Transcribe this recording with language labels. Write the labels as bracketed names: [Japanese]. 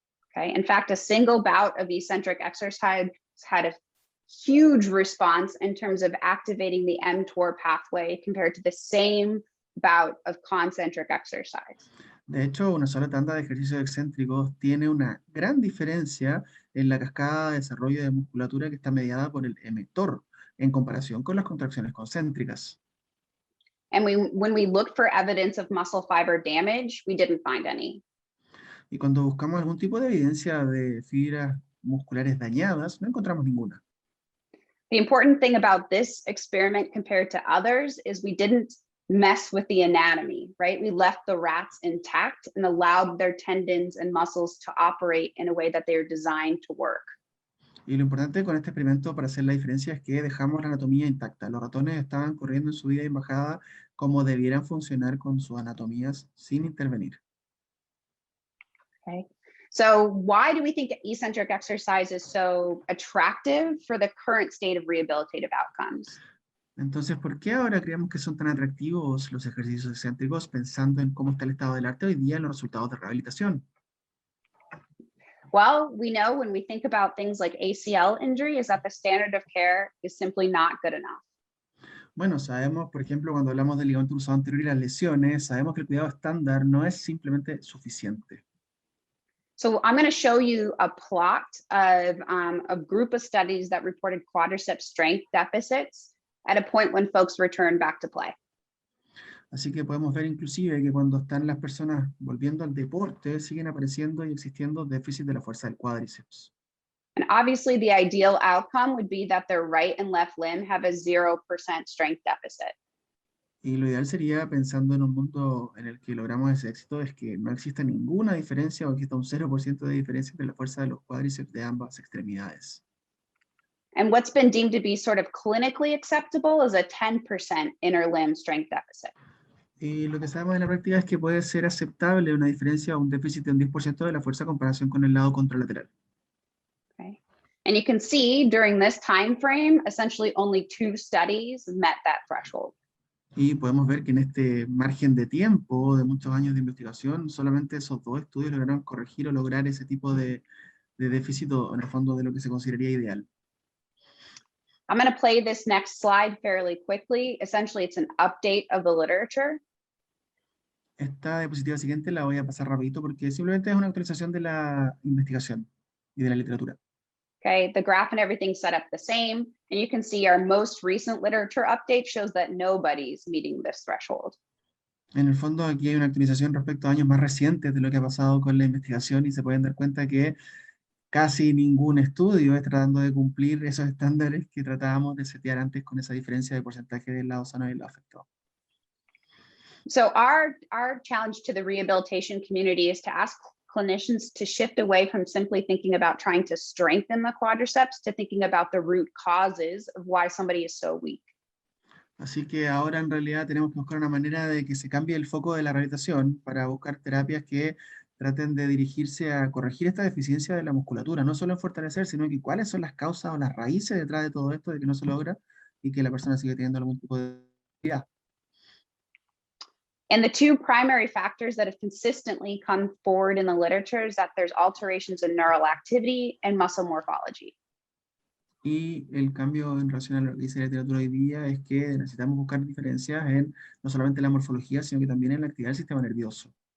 [English] Okay, in fact, a single bout of eccentric exercise had a huge response in terms of activating the mTOR pathway compared to the same bout of concentric exercise. [Spanish] De hecho, una sola tanda de ejercicios excéntricos tiene una gran diferencia en la cascada de desarrollo de musculatura que está mediada por el mTOR en comparación con las contracciones concéntricas. [English] And when we looked for evidence of muscle fiber damage, we didn't find any. [Spanish] Y cuando buscamos algún tipo de evidencia de fibras musculares dañadas, no encontramos ninguna. [English] The important thing about this experiment compared to others is we didn't mess with the anatomy, right? We left the rats intact and allowed their tendons and muscles to operate in a way that they're designed to work. [Spanish] Y lo importante con este experimento para hacer la diferencia es que dejamos la anatomía intacta. Los ratones estaban corriendo en subida y en bajada como debieran funcionar con sus anatomías sin intervenir. [English] Okay. So why do we think eccentric exercise is so attractive for the current state of rehabilitative outcomes? [Spanish] Entonces, ¿por qué ahora creemos que son tan atractivos los ejercicios excéntricos pensando en cómo está el estado del arte hoy día en los resultados de rehabilitación? [English] Well, we know when we think about things like ACL injury is that the standard of care is simply not good enough. [Spanish] Bueno, sabemos, por ejemplo, cuando hablamos del ligamento cruzado anterior y las lesiones, sabemos que el cuidado estándar no es simplemente suficiente. [English] So I'm going to show you a plot of a group of studies that reported quadriceps strength deficits at a point when folks return back to play. [Spanish] Así que podemos ver inclusive que cuando están las personas volviendo al deporte, siguen apareciendo y existiendo déficits de la fuerza del cuádriceps. [English] And obviously the ideal outcome would be that their right and left limb have a 0% strength deficit. [Spanish] Y lo ideal sería, pensando en un mundo en el que logramos ese éxito, es que no exista ninguna diferencia o exista un 0% de diferencia entre la fuerza de los cuádriceps de ambas extremidades. [English] And what's been deemed to be sort of clinically acceptable is a 10% inner limb strength deficit. [Spanish] Y lo que sabemos de la práctica es que puede ser aceptable una diferencia o un déficit de un 10% de la fuerza en comparación con el lado contralateral. [English] Okay. And you can see during this time frame, essentially only 2 studies met that threshold. [Spanish] Y podemos ver que en este margen de tiempo de muchos años de investigación, solamente esos 2 estudios lograron corregir o lograr ese tipo de déficit o en el fondo de lo que se consideraría ideal. [English] I'm going to play this next slide fairly quickly. Essentially, it's an update of the literature. [Spanish] Esta diapositiva siguiente la voy a pasar rapidito porque simplemente es una actualización de la investigación y de la literatura. [English] Okay, the graph and everything set up the same. And you can see our most recent literature update shows that nobody's meeting this threshold. [Spanish] En el fondo aquí hay una actualización respecto a años más recientes de lo que ha pasado con la investigación y se pueden dar cuenta que casi ningún estudio está tratando de cumplir esos estándares que tratábamos de setear antes con esa diferencia de porcentaje del lado sano y el lado afectado. [English] So our challenge to the rehabilitation community is to ask clinicians to shift away from simply thinking about trying to strengthen the quadriceps to thinking about the root causes of why somebody is so weak. [Spanish] Así que ahora en realidad tenemos que buscar una manera de que se cambie el foco de la rehabilitación para buscar terapias que traten de dirigirse a corregir esta deficiencia de la musculatura, no solo en fortalecer, sino que cuáles son las causas o las raíces detrás de todo esto, de que no se logra y que la persona sigue teniendo algún tipo de debilidad. [English] And the two primary factors that have consistently come forward in the literature is that there's alterations in neural activity and muscle morphology. [Spanish] Y el cambio en relación a lo que dice la literatura hoy día es que necesitamos buscar diferencias en no solamente la morfología, sino que también en la actividad del sistema nervioso.